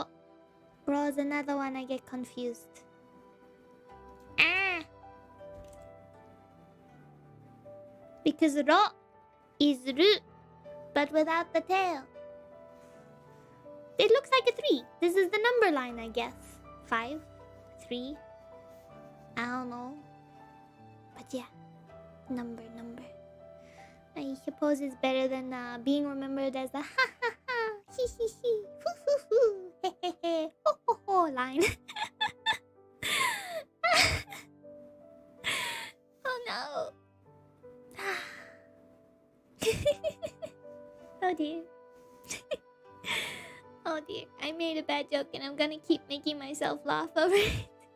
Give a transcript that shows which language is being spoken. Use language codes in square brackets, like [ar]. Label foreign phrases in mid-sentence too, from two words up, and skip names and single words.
[en] Ro is another one I get confused. Because ro is ru, but without the tail. It looks like a 3. This is the number line, I guess. 5, 3. I don't know. But yeah, number. I suppose it's better than being remembered as the ha ha ha, he he, hoo hoo hoo, he he he, ho ho ho line. Oh no. Oh dear. Oh dear, I made a bad joke and I'm gonna keep making myself laugh over it.